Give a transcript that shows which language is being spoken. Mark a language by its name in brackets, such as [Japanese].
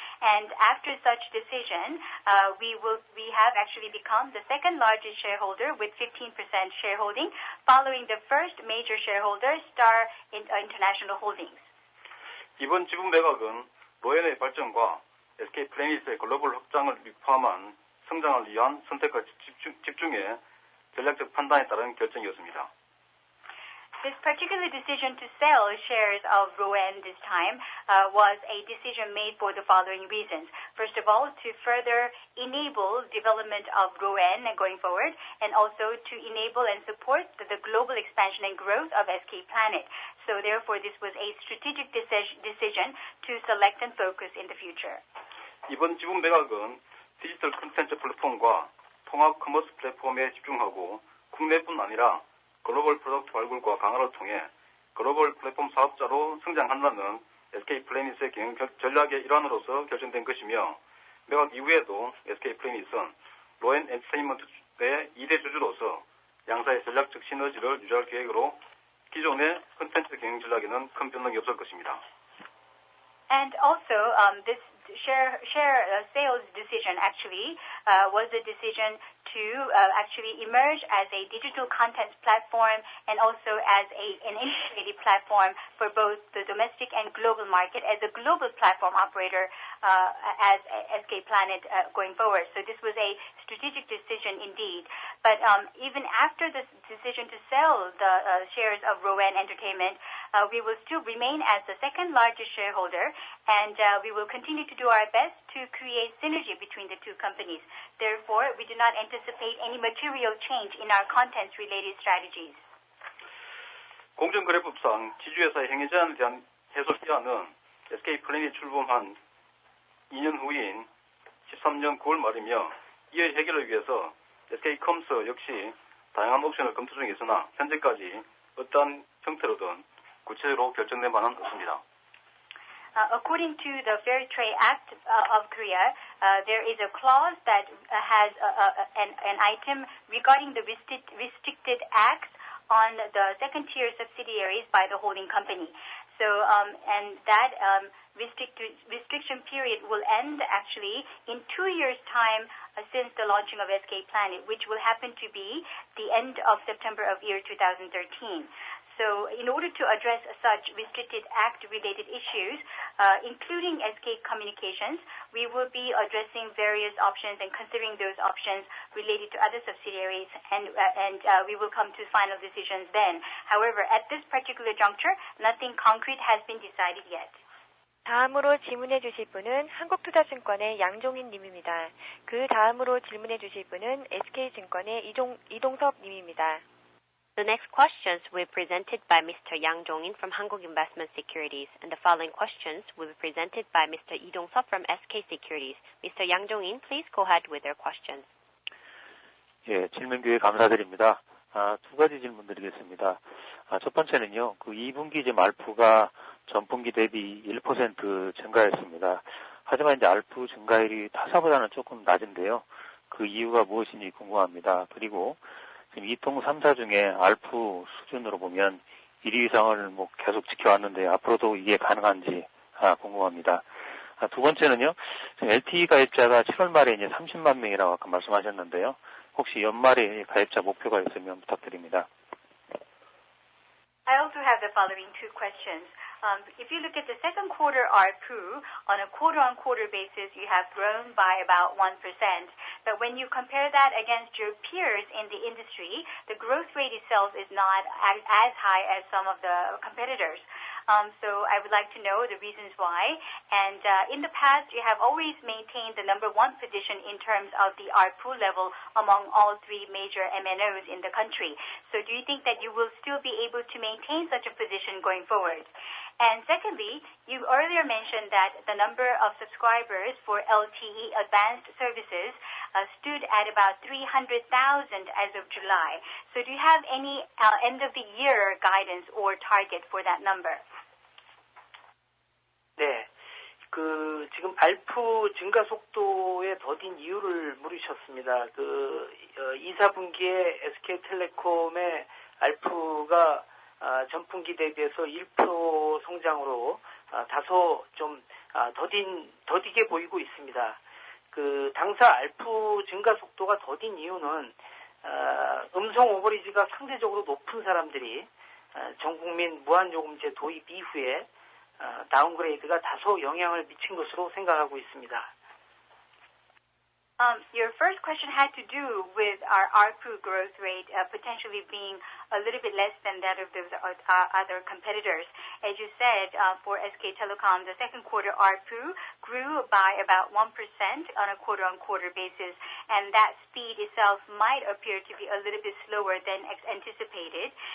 [English] And after such decision, we have actually become the second largest shareholder with 15% shareholding, following the first major shareholder, Star International Holdings. [Korean] 이번 지분 매각은 로엔의 발전과 SK 플래닛의 글로벌 확장을 포함한 성장을 위한 선택과 집중의 전략적 판단에 따른 결정이었습니다. [English] This particular decision to sell shares of Rowan this time was a decision made for the following reasons. First of all, to further enable development of Rowan going forward, and also to enable and support the global expansion and growth of SK Planet. So therefore, this was a strategic decision to select and focus in the future. [Korean] 이번 지분 매각은 디지털 콘텐츠 플랫폼과 통합 커머스 플랫폼에 집중하고 국내뿐 아니라 글로벌 프로덕트 발굴과 강화를 통해 글로벌 플랫폼 사업자로 성장한다는 SK 플래닛의 경영 전략의 일환으로서 결정된 것이며 매각 이후에도 SK 플래닛은 로엔 엔터테인먼트의 2대 주주로서 양사의 전략적 시너지를 유지할 계획으로 기존의 콘텐츠 경영 전략에는 큰 변동이 없을 것입니다. [English] And also, this share sales decision actually was a decision to actually emerge as a digital content platform and also as an integrated platform for both the domestic and global market as a global platform operator as SK Planet going forward. So this was a strategic decision indeed. But even after this decision to sell the shares of Rowan Entertainment, we will still remain as the second largest shareholder, and we will continue to do our best to create synergy between the two companies. Therefore, we do not anticipate any material change in our contents-related strategies. [Korean] 공정거래법상 지주회사의 행위 제한에 대한 해소 기한은 SK 플래닛 출범한 2년 후인 13년 9월 말이며 이의 해결을 위해서 SK컴스 역시 다양한 옵션을 검토 중에 있으나 현재까지 어떠한 형태로든 구체적으로 결정된 바는 없습니다. [English] According to the Fair Trade Act of Korea, there is a clause that has an item regarding the restricted acts on the second-tier subsidiaries by the holding company. So, and that restriction period will end actually in 2 years' time since the launching of SK Planet, which will happen to be the end of September of year 2013. So in order to address such restricted act-related issues, including SK Communications, we will be addressing various options and considering those options related to other subsidiaries, and we will come to final decisions then. However, at this particular juncture, nothing concrete has been decided yet. [Korean] 다음으로 질문해 주실 분은 한국투자증권의 양종인 님입니다. 그 다음으로 질문해 주실 분은 SK증권의 이동섭 님입니다. [English] The next questions will be presented by Mr. Yang Jong-in from Hankuk Investment Securities, and the following questions will be presented by Mr. Lee Dong-seop from SK Securities. Mr. Yang Jong-in, please go ahead with your questions. [Korean] 예, 질문 기회 감사드립니다. 두 가지 질문 드리겠습니다. 첫 번째는요, 그 2분기 이제 알프가 전분기 대비 1% 증가했습니다. 하지만 이제 알프 증가율이 타사보다는 조금 낮은데요. 그 이유가 무엇인지 궁금합니다. 그리고 지금 2통 3사 중에 알프 수준으로 보면 1위 이상을 계속 지켜왔는데 앞으로도 이게 가능한지 궁금합니다. 두 번째는요, 지금 LTE 가입자가 7월 말에 이제 30만 명이라고 아까 말씀하셨는데요. 혹시 연말에 가입자 목표가 있으면 부탁드립니다. [English] I also have the following two questions. If you look at the second quarter ARPU, on a quarter-on-quarter basis, you have grown by about 1%. But when you compare that against your peers in the industry, the growth rate itself is not as high as some of the competitors. So I would like to know the reasons why. And in the past, you have always maintained the number one position in terms of the ARPU level among all three major MNOs in the country. So do you think that you will still be able to maintain such a position going forward? And secondly, you earlier mentioned that the number of subscribers for LTE advanced services stood at about 300,000 as of July. So do you have any end-of-the-year guidance or target for that number? [Korean] 네, 지금 알프 증가 속도의 더딘 이유를 물으셨습니다. 2, 4분기에 SK텔레콤의 알프가 전분기 대비해서 1% 성장으로 다소 좀 더디게 보이고 있습니다. 당사 알프 증가 속도가 더딘 이유는 음성 오버리지가 상대적으로 높은 사람들이 전국민 무한요금제 도입 이후에 다운그레이드가 다소 영향을 미친 것으로 생각하고 있습니다. [English] Your first question had to do with our ARPU growth rate potentially being a little bit less than that of those other competitors. As you said, for SK Telecom, the second quarter ARPU grew by about 1% on a quarter-on-quarter basis, and that speed itself might appear to be a little bit slower than anticipated.